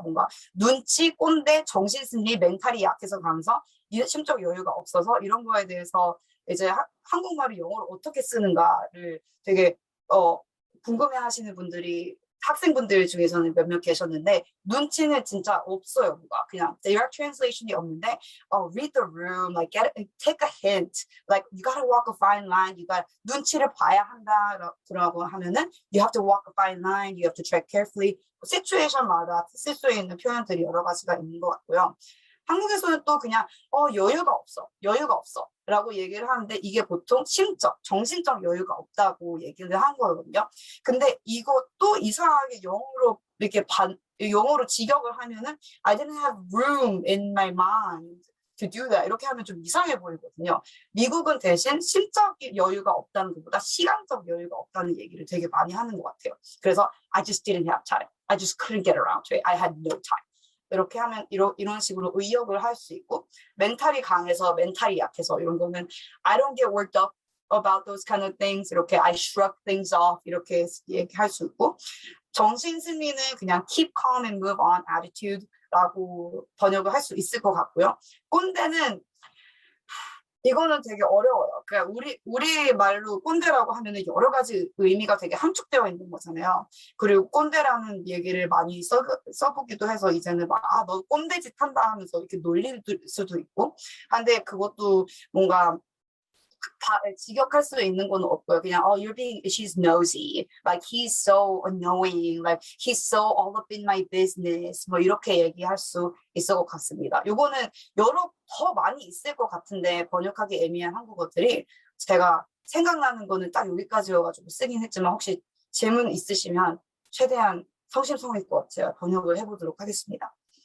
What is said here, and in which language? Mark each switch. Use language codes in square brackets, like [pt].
[ko] 뭔가 눈치, 꼰대, 정신승리, 멘탈이 약해서 강서, 심적 여유가 없어서 이런 거에 대해서 이제 한국말을 영어로 어떻게 쓰는가를 되게 궁금해하시는 분들이 학생분들 중에서는 몇몇 계셨는데 눈치는 진짜 없어요. 뭐가 그냥 [en] direct translation이 [ko] 없는데 [en] read the room, like take a hint, like you gotta walk a fine line, you got [ko] 눈치를 봐야 한다라고 하면은 [en] you have to walk a fine line, you have to tread carefully. [ko] 시츄에이션마다 쓸 수 있는 표현들이 여러 가지가 있는 것 같고요. 한국에서는 또 그냥 여유가 없어 라고 얘기를 하는데 이게 보통 심적, 정신적 여유가 없다고 얘기를 한 거거든요. 근데 이것도 이상하게 영어로 직역을 하면은 [en] I didn't have room in my mind to do that [ko] 이렇게 하면 좀 이상해 보이거든요. 미국은 대신 심적 여유가 없다는 것보다 시간적 여유가 없다는 얘기를 되게 많이 하는 것 같아요. 그래서 [en] I just didn't have time. I just couldn't get around to it. I had no time. [ko] 이렇게 하면 이런 식으로 의역을 할 수 있고 멘탈이 강해서 멘탈이 약해서 이런 거는 [en] I don't get worked up about those kind of things [ko] 이렇게 [en] I shrug things off [ko] 이렇게 얘기할 수 있고 정신승리는 그냥 [en] keep calm and move on [ko] attitude라고 번역을 할 수 있을 것 같고요. 꼰대는 이거는 되게 어려워요. 그러니까 우리 말로 꼰대라고 하면은 여러 가지 의미가 되게 함축되어 있는 거잖아요. 그리고 꼰대라는 얘기를 많이 써보기도 해서 이제는 막, 너 꼰대짓 한다 하면서 이렇게 놀릴 수도 있고. 근데 그것도 뭔가 직역할 수 있는 건 없고요. 그냥 [en] she's nosy, like he's so annoying, like he's so all up in my business. [ko] 뭐 이렇게 얘기할 수 있을 것 같습니다. 요거는 더 많이 있을 것 같은데 번역하기 애매한 한국어들이 제가 생각나는 거는 딱 여기까지여가지고 쓰긴 했지만 혹시 질문 있으시면 최대한 성심성의껏 제가 번역을 해보도록 하겠습니다.